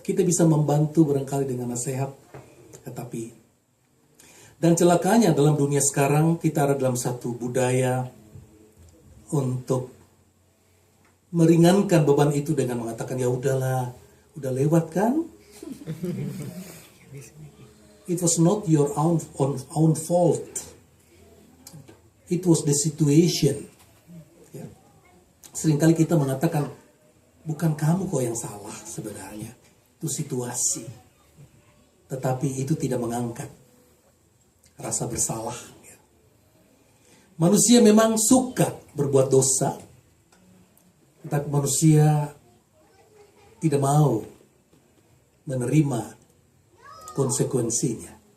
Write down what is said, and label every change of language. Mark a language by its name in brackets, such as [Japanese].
[Indonesian] Kita bisa membantu barangkali dengan nasihat, tetapi dan celakanya dalam dunia sekarang kita ada dalam satu budaya untuk meringankan beban itu dengan mengatakan ya udahlah, udah lewat kan? [English] It was not your own fault. It was the situation. Ya. [Indonesian] Seringkali kita mengatakan bukan kamu kok yang salah sebenarnya, itu situasi. Tetapi itu tidak mengangkat rasa bersalah. Ya. Manusia memang suka berbuat dosa, tetapi manusia tidak mau menerima konsekuensinya.